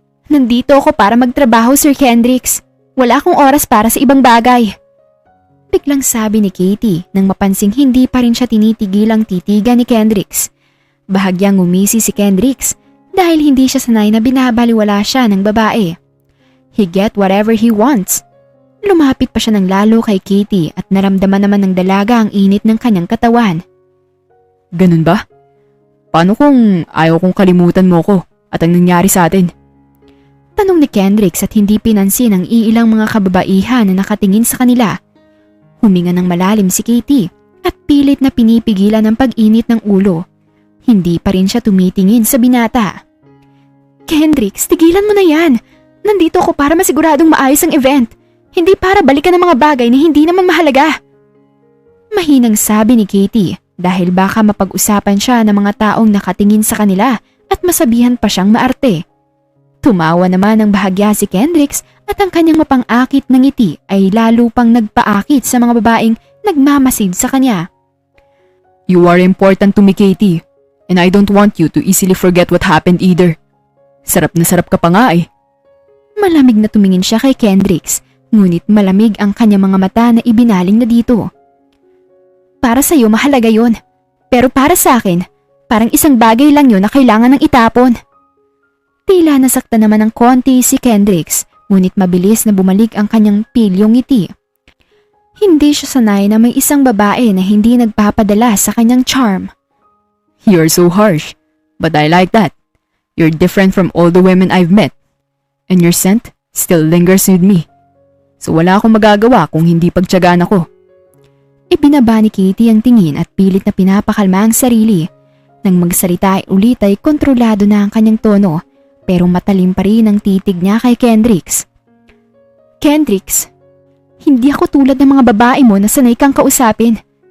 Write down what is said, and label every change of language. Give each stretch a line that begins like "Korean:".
Filipino: Nandito ako para magtrabaho, Sir Kendricks. Wala akong oras para sa ibang bagay. Biglang sabi ni Katie nang mapansing hindi pa rin siya tinitigilang titigan ni Kendricks. Bahagyang umisi si Kendricks dahil hindi siya sanay na binabaliwala siya ng babae.
English: He get whatever he wants.
Filipino: Lumapit pa siya ng lalo kay Katie at naramdaman naman ng dalaga ang init ng kanyang katawan. Ganun ba? Paano kung ayaw kong kalimutan mo ko at ang nangyari sa atin? Tanong ni Kendricks at hindi pinansin ang iilang mga kababaihan na nakatingin sa kanila. Huminga ng malalim si Katie at pilit na pinipigilan ang pag-init ng ulo. Hindi pa rin siya tumitingin sa binata. Kendricks, tigilan mo na yan. Nandito ako para masiguradong maayos ang event. Hindi para balikan ng mga bagay na hindi naman mahalaga. Mahinang sabi ni Katie dahil baka mapag-usapan siya ng mga taong nakatingin sa kanila at masabihan pa siyang maarte. Tumawa naman ng bahagya si Kendricks at ang kanyang mapang-akit na ngiti ay lalo pang nagpaakit sa mga babaeng nagmamasid sa kanya.
English: You are important to me, Katie, and I don't want you to easily forget what happened either.
Filipino: Sarap na sarap ka pa nga eh. Malamig na tumingin siya kay Kendricks, ngunit malamig ang kanyang mga mata na ibinaling na dito. Para sa'yo mahalaga yon, pero para sa akin, parang isang bagay lang yon na kailangan ng itapon. Tila nasakta naman ng konti si Kendricks, ngunit mabilis na bumalik ang kanyang pilyong ngiti. Hindi siya sanay na may isang babae na hindi nagpapadala sa kanyang charm.
English: You're so harsh, but I like that. You're different from all the women I've met. And your scent still lingers with me.
Filipino: So wala akong magagawa kung hindi pagtiyagaan ako. Ibinaba ni Katie ang tingin at pilit na pinapakalma ang sarili. Nang magsalita ulit ay kontrolado na ang kanyang tono, pero matalim pa rin ang titig niya kay Kendricks. Kendricks, hindi ako tulad ng mga babae mo na sanay kang kausapin.